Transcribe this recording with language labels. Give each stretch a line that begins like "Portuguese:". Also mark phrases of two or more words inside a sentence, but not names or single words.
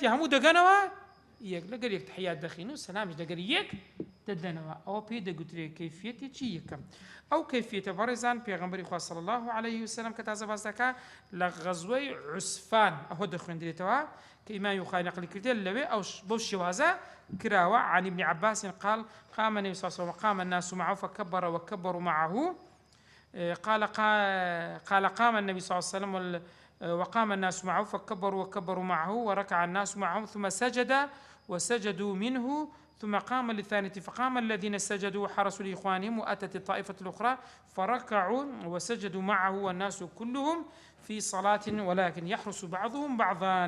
Central Kurdish: هەموو دەگەنەوە یەک لەگەر یەک تەحیات دەخین و سەلامیش لەگەر یەک دەدەنەوە ئەوە پێی دەگوترێت کەیفیەتێکی یەکەم ئەو کەیفیەتە بەڕێزان پێغەمبەری خوا صلی الله عليه وسلم کە تازە باس دەکات لە غەزوەی عوسفان ئەوە دەخوێندرێتەوە کە ئیمامی بوخاری نەقلی کردێت لەوێ ئەو بەو شێوازە كراوة
Arabic: عن ابن عباس قال قام النبي صلى الله عليه وسلم وقام الناس معه فكبر وكبروا معه قال قام النبي صلى الله عليه وسلم وقام الناس معه فكبروا وكبروا معه وركع الناس معهم ثم سجد وسجدوا منه ثم قام للثانية فقام الذين سجدوا وحرسوا لإخوانهم وأتت الطائفة الأخرى فركعوا وسجدوا معه والناس كلهم في صلاة ولكن يحرس بعضهم بعضا.